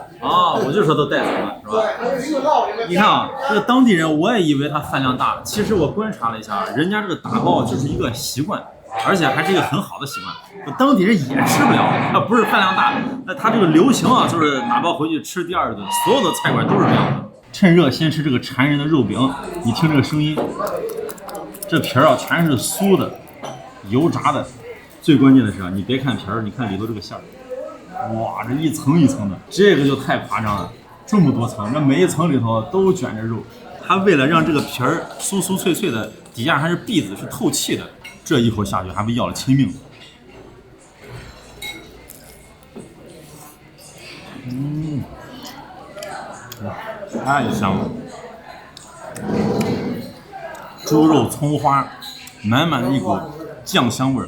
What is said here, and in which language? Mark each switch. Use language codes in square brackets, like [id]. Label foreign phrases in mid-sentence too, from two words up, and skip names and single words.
[zh] 啊！我就说都带走了，是吧？你看啊，这个当地人，我也以为他饭量大，其實我觀察了一下，人家這個打包就是一個習慣，而且還是一個很好的習慣。當地人也吃不了，他不是飯量大，那他這個流行啊，就是打包回去吃第二頓，所有的菜館都是這樣的。趁熱先吃這個饞人的肉餅，你聽這個聲音，這皮兒啊全是酥的，油炸的。最關鍵的是啊，你別看皮兒，你看裡頭這個餡兒，哇，這一層一層的，這個就太誇張了，這麼多層，這每一層裡頭都捲着肉。它為了讓這個皮兒酥酥脆脆的，底下還是篦子，是透氣的，這一口下去還不要了親命。太香了，豬肉蔥花，滿滿的一股醬香味兒。